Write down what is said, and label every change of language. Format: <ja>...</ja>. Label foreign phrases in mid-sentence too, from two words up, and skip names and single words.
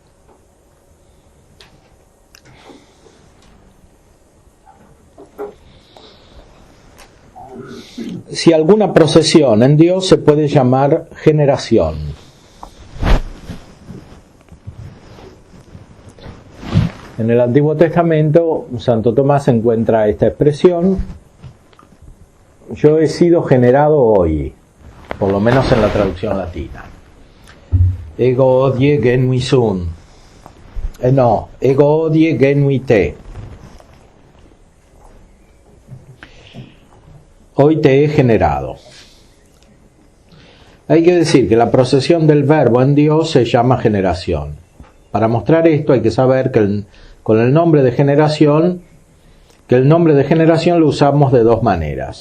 <es>Si alguna procesión en Dios se puede llamar generación. En el Antiguo Testamento, Santo Tomás encuentra esta expresión: yo he sido generado hoy, por lo menos en la traducción latina.</es> <la>Ego odie genui sum. Ego odie genui te.</la> <es>Hoy te he generado. Hay que decir que la procesión del verbo en Dios se llama generación. Para mostrar esto hay que saber que con el nombre de generación, lo usamos de dos maneras.</es>